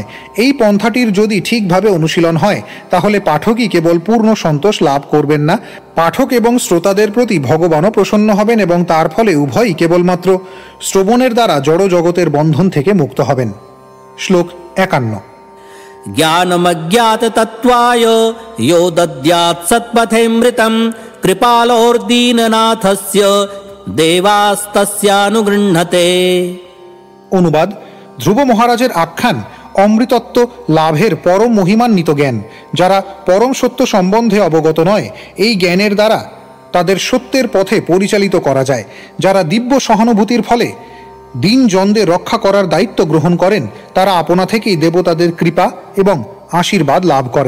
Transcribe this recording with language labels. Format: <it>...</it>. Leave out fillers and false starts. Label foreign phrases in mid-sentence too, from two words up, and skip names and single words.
<bn>এই পন্থাটির যদি ঠিকভাবে অনুশীলন হয়, তাহলে পাঠকই কেবল পূর্ণ সন্তোষ লাভ করবেন না, পাঠক এবং শ্রোতাদের প্রতি ভগবানও প্রসন্ন হবেন এবং তার ফলে উভয়ই কেবলমাত্র শ্রবণের দ্বারা জড় জগতের বন্ধন থেকে মুক্ত হবেন। শ্লোক 51।</bn> <sa>ज्ञानमज्ञाततत्त्वाय यो दद्यात् सत्पथेऽमृतं कृपालोर्दीननाथस्य देवास्तस्यानुगृह्णते।</sa> <bn>অনুবাদ: ধ্রুব মহারাজের আখ্যান অমৃতত্ব লাভের পরম মহিমান্বিত জ্ঞান। যারা পরম সত্য সম্বন্ধে অবগত নয়, এই জ্ঞানের দ্বারা তাদের সত্যের পথে পরিচালিত করা যায়। যারা দিব্য সহানুভূতির ফলে দিন জনদের রক্ষা করার দায়িত্ব গ্রহণ করেন, তারা আপনা থেকেই দেবতাদের কৃপা এবং আশীর্বাদ লাভ করেন।</bn>